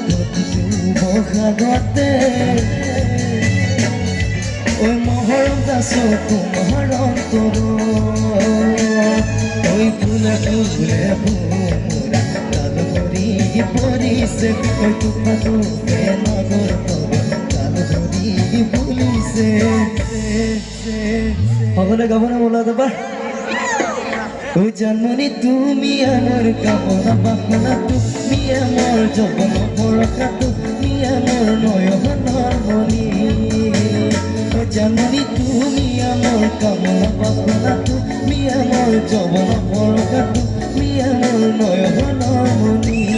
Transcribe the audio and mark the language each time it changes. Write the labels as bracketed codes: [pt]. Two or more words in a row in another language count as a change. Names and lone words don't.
[as] বহাগতে মৰম যাছো তোমাৰ অন্তৰত ফুলে ফুলে ফুমুৰা কাল ধৰি পৰিছে তোমাতো নগৰ কাল ধৰি ফুলিছে সকলোৱে গাবনে বলা এবাৰ [bn] জাননি তুমি আমার কামনা বাসনা তুমি আমার যৌবন ভরসা তুমি আমার নয়নৰ মণি জাননি তুমি আমার কামনা বাসনা তুমি আমার যৌবন ভরসা তুমি আমার নয়নৰ মণি